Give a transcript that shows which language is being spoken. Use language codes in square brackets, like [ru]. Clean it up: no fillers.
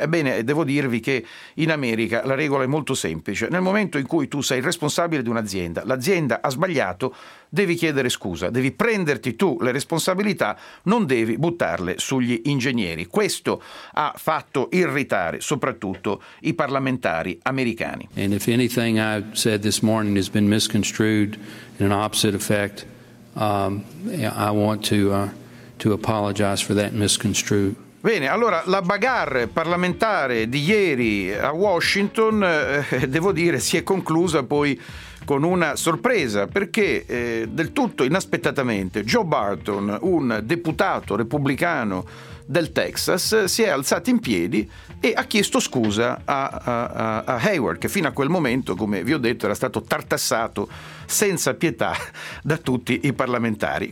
[it] Ebbene, devo dirvi che in America la regola è molto semplice. Nel momento in cui tu sei responsabile di un'azienda, l'azienda ha sbagliato, devi chiedere scusa, devi prenderti tu le responsabilità, non devi buttarle sugli ingegneri. Questo ha fatto irritare soprattutto i parlamentari americani. [en] And if anything I've said this morning has been misconstrued in an opposite effect, I want to apologize for that misconstrued. [it] Bene, allora la bagarre parlamentare di ieri a Washington, devo dire, si è conclusa poi con una sorpresa, perché del tutto inaspettatamente Joe Barton, un deputato repubblicano del Texas, si è alzata in piedi e ha chiesto scusa a Hayward, che fino a quel momento, come vi ho detto, era stato tartassato senza pietà da tutti i parlamentari.